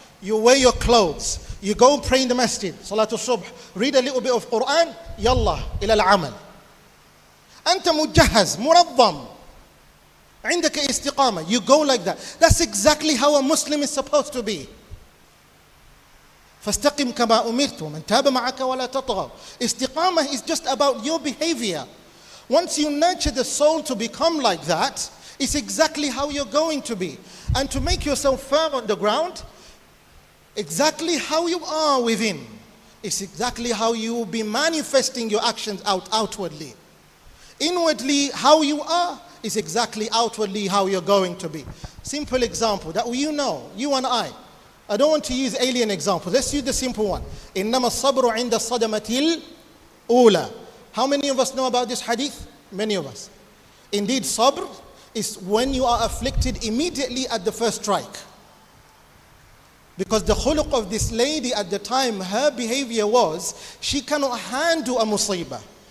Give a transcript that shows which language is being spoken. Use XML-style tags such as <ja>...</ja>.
<en>You wear your clothes. You go pray in the masjid. Salatul subh. Read a little bit of Quran. Yallah, ila al-amal.</en> <ar>أنت مجهز, منظم. عندك استقامة.</ar> <en>You go like that. That's exactly how a Muslim is supposed to be.</en> <ar>فاستقم كما أمرت ومن تاب معك ولا تطغوا.</ar> <en>Istiqamah is just about your behavior. Once you nurture the soul to become like that, it's exactly how you're going to be. And to make yourself firm on the ground, exactly how you are within, it's exactly how you will be manifesting your actions outwardly. Inwardly, how you are is exactly outwardly how you're going to be. Simple example that you know, you and I don't want to use alien examples. Let's use the simple one.</en> <ar>إنما الصبر عند الصدمة الأولى.</ar> <en>How many of us know about this hadith? Many of us. Indeed, sabr is when you are afflicted immediately at the first strike. Because the khuluq of this lady at the time, her behavior was, she cannot handle a musibah.</en>